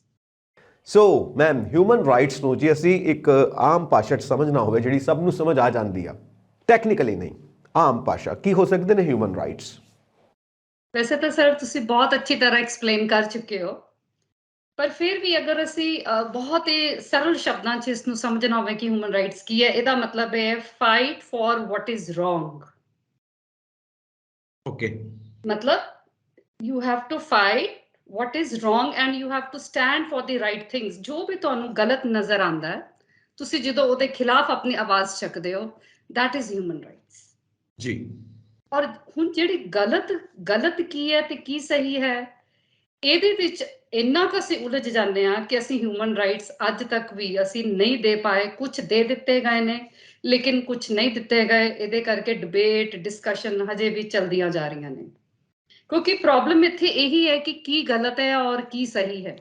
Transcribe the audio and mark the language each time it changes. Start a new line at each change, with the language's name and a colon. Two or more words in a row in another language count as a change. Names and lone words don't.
Punjabi: ਸੋ ਮੈਮ,
English: human rights
Punjabi: ਨੂੰ ਜੇ ਅਸੀਂ ਇੱਕ ਆਮ ਭਾਸ਼ਾ 'ਚ ਸਮਝਣਾ ਹੋਵੇ, ਜਿਹੜੀ ਸਭ ਨੂੰ ਸਮਝ ਆ ਜਾਂਦੀ ਆ, ਟੈਕਨੀਕਲੀ ਨਹੀਂ, ਆਮ ਭਾਸ਼ਾ, ਕੀ ਹੋ ਸਕਦੇ ਨੇ
English: human rights?
Punjabi: ਵੈਸੇ ਤਾਂ ਸਰ ਤੁਸੀਂ ਬਹੁਤ ਅੱਛੀ ਤਰ੍ਹਾਂ ਐਕਸਪਲੇਨ ਕਰ ਚੁੱਕੇ ਹੋ, ਪਰ ਫਿਰ ਵੀ ਅਗਰ ਅਸੀਂ ਬਹੁਤ ਹੀ ਸਰਲ ਸ਼ਬਦਾਂ 'ਚ ਇਸ ਨੂੰ ਸਮਝਣਾ ਹੋਵੇ ਕਿ
English: human rights
Punjabi: ਕੀ ਹੈ, ਇਹਦਾ ਮਤਲਬ ਹੈ
English: fight for what is wrong.
Punjabi: ਓਕੇ,
English: ਮਤਲਬ you have to fight what is wrong and you have to stand for the right things।
Punjabi: ਜੋ ਵੀ ਤੁਹਾਨੂੰ ਗਲਤ ਨਜ਼ਰ ਆਉਂਦਾ ਹੈ, ਤੁਸੀਂ ਜਦੋਂ ਉਹਦੇ ਖਿਲਾਫ ਆਪਣੀ ਆਵਾਜ਼ ਚੱਕਦੇ ਹੋ,
English: that is human rights
Punjabi: ਜੀ। ਔਰ ਹੁਣ ਜਿਹੜੀ ਗਲਤ ਕੀ ਹੈ ਤੇ ਕੀ ਸਹੀ ਹੈ, ਇਹਦੇ ਵਿੱਚ ਇੰਨਾ ਕੁ ਅਸੀਂ ਉਲਝ ਜਾਂਦੇ ਹਾਂ ਕਿ ਅਸੀਂ
English: human rights
Punjabi: ਅੱਜ ਤੱਕ ਵੀ ਅਸੀਂ ਨਹੀਂ ਦੇ ਪਾਏ। ਕੁਝ ਦੇ ਦਿੱਤੇ ਗਏ ਨੇ ਲੇਕਿਨ ਕੁਝ ਨਹੀਂ ਦਿੱਤੇ ਗਏ। ਇਹਦੇ ਕਰਕੇ ਡਿਬੇਟ, ਡਿਸਕਸ਼ਨ ਹਜੇ ਵੀ ਚਲਦੀਆਂ ਜਾ ਰਹੀਆਂ ਨੇ, ਕਿਉਂਕਿ ਪ੍ਰੋਬਲਮ ਇੱਥੇ ਇਹੀ ਹੈ ਕਿ ਕੀ ਗਲਤ ਹੈ ਔਰ ਕੀ ਸਹੀ ਹੈ।